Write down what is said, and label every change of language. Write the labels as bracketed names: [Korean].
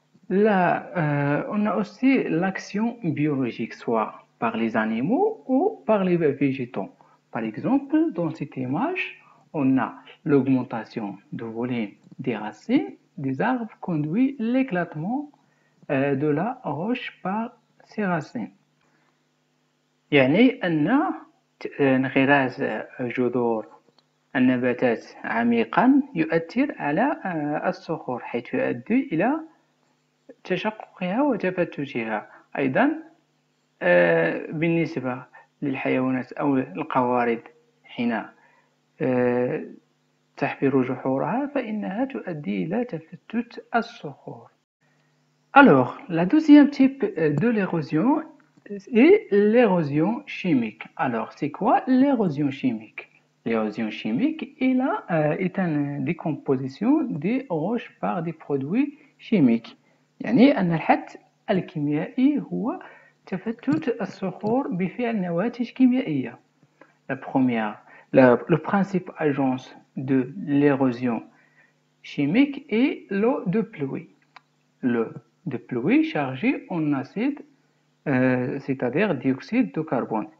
[French] Là, on a aussi l'action biologique, soit par les animaux ou par les végétaux. Par exemple, dans cette image, on a l'augmentation du volume des racines des arbres conduit l'éclatement de la roche par ses racines. [Arabic] يعني أن انغراس جذور النباتات عميقا يؤثر على الصخور حيث يؤدي إلى تشققها وتفتتها. أيضا بالنسبة للحيوانات أو القوارض حين تحفر جحورها فإنها تؤدي إلى تفتت الصخور. [French] Alors, la deuxième type de l'érosion est l'érosion chimique. Alors, c'est quoi l'érosion chimique? L'érosion chimique est une décomposition des roches par des produits chimiques. [Arabic] يعني أن الحد الكيميائي هو تفتت الصخور بفعل نواتج كيميائية. [French] La première, le principe agence de l'érosion chimique est l'eau de pluie. L'eau de pluie chargée en acide c'est-à-dire dioxyde de carbone.